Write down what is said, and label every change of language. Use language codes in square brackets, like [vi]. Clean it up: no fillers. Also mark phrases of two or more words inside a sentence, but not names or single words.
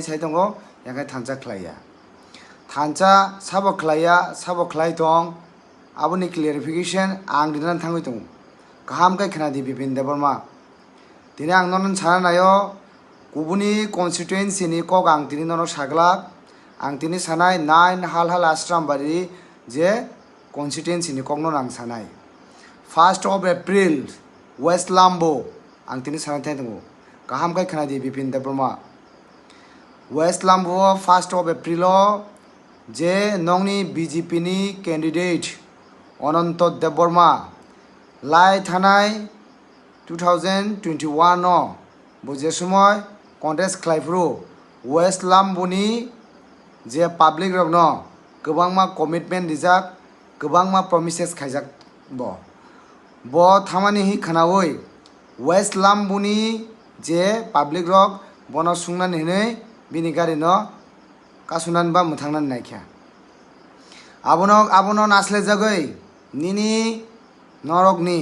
[trp] साइ दंगो याखाइ थानसा खलाया थानसा साबो खलाय दं आबोनि क्लियरिफिकेशन आं दिनान थांगै दं गाहाम खाइ खोनादि बिपिन देबबर्मा दिनै आं नन साना नायो गुबुननि कन्स्टिट्युएन्सिनि कक आं दिनै नन साग्लाक आं दिनै सानाय नाइन हाल हाल आश्रामबारि जे कन्स्टिट्युएन्सिनि कक नन आं सानाय [en] 1st of April [trp] वेस्ट लाम्बो आं दिनै सानाय थाइ दं गाहाम खाइ खोनादि बिपिन देबबर्मा वेस्ट लाम्बो [en] 1st of April [trp] जे नंनि बीजेपी नि कैंडिडेट अनंत देबबर्मा लाई थानाय 2021 नो बुझे समय कन्टेस्ट खलाइफ्रु वेस्ट लाम्बोनि जे पब्लिक रक न गोबांमा कमिटमेन्ट दिजाक गोबांमा प्रमिसेस खाइजाक ब थामानि हि खानावै वेस्ट लाम्बोनि जे पब्लिक रक बन सुंनानै हिनै बिनि गारि न कासुनान बा मुथांनान नायख्या आबोनो नासले जगै निनी नरकनि